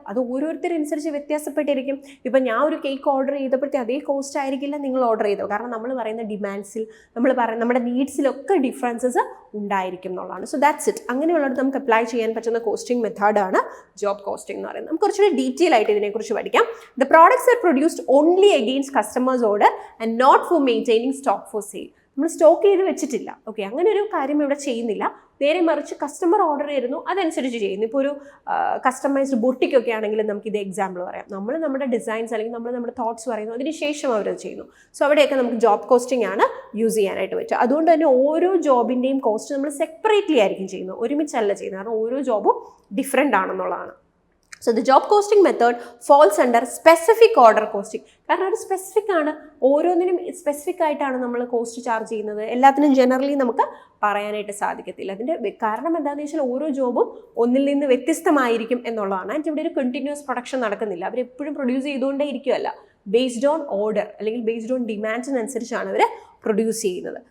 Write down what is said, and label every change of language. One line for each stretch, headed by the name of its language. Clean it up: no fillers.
Malayalam: അത് ഓരോരുത്തരനുസരിച്ച് വ്യത്യാസപ്പെട്ടിരിക്കും. ഇപ്പം ഞാൻ ഒരു കേക്ക് ഓർഡർ ചെയ്തപ്പോഴത്തെ അതേ കോസ്റ്റ് ആയിരിക്കില്ല നിങ്ങൾ ഓർഡർ ചെയ്തത്. കാരണം നമ്മൾ പറയുന്ന ഡിമാൻഡ്സിൽ നമ്മുടെ നീഡ്സിലൊക്കെ ഡിഫറൻസസ് ഉണ്ടായിരിക്കും എന്നുള്ളതാണ്.
English: So that's it.
Malayalam: അങ്ങനെയുള്ളത് നമുക്ക് അപ്ലൈ ചെയ്യാൻ പറ്റുന്ന കോസ്റ്റിംഗ് മെത്തേഡാണ് ജോബ് കോസ്റ്റിംഗ് എന്ന് പറയുന്നത്. നമുക്ക് കുറച്ചുകൂടി ഡീറ്റെയിൽ ആയിട്ട് ഇതിനെക്കുറിച്ച് പഠിക്കാം.
English: The products are produced only against customers' order and not for maintaining stock for sale.
Malayalam: നമ്മൾ സ്റ്റോക്ക് ചെയ്ത് വെച്ചിട്ടില്ല. ഓക്കെ, അങ്ങനെ ഒരു കാര്യം ഇവിടെ ചെയ്യുന്നില്ല. നേരെ മറിച്ച് കസ്റ്റമർ ഓർഡർ ചെയ്യുന്നു, അതനുസരിച്ച് ചെയ്യുന്നു. ഇപ്പോൾ ഒരു കസ്റ്റമൈസ്ഡ് ബൊട്ടിക്കൊക്കെ ആണെങ്കിൽ നമുക്ക് ഇത് എക്സാമ്പിൾ പറയാം. നമ്മൾ നമ്മുടെ ഡിസൈൻസ് അല്ലെങ്കിൽ നമ്മൾ നമ്മുടെ തോട്ട്സ് പറയുന്നു, അതിന് ശേഷം അവരത് ചെയ്യുന്നു. സോ അവിടെയൊക്കെ നമുക്ക് ജോബ് കോസ്റ്റിംഗ് ആണ് യൂസ് ചെയ്യാനായിട്ട് പറ്റുക. അതുകൊണ്ട് തന്നെ ഓരോ ജോബിൻ്റെയും കോസ്റ്റ് നമ്മൾ സെപ്പറേറ്റ്ലി ആയിരിക്കും ചെയ്യുന്നത്, ഒരുമിച്ചല്ല ചെയ്യുന്നത്. കാരണം ഓരോ ജോബും different ആണെന്നുള്ളതാണ്.
English: So the job costing method falls under specific order costing.
Malayalam: കാരണം അത് സ്പെസിഫിക് ആണ്, ഓരോന്നിനും സ്പെസിഫിക് ആയിട്ടാണ് നമ്മൾ കോസ്റ്റ് ചാർജ് ചെയ്യുന്നത്. എല്ലാത്തിനും ജനറലി നമുക്ക് പറയാനായിട്ട് സാധിക്കത്തില്ല. അതിൻ്റെ കാരണം എന്താണെന്ന് വെച്ചാൽ ഓരോ ജോബും ഒന്നിൽ നിന്ന് വ്യത്യസ്തമായിരിക്കും എന്നുള്ളതാണ്. ആൻഡ് ഇവിടെ ഒരു കണ്ടിന്യൂസ് പ്രൊഡക്ഷൻ നടക്കുന്നില്ല. അവരെപ്പോഴും പ്രൊഡ്യൂസ് ചെയ്തുകൊണ്ടേ ഇരിക്കുമല്ല, ബേസ്ഡ് ഓൺ ഓർഡർ അല്ലെങ്കിൽ ബേസ്ഡ് ഓൺ ഡിമാൻഡ്സിനനുസരിച്ചാണ് അവർ പ്രൊഡ്യൂസ് ചെയ്യുന്നത്.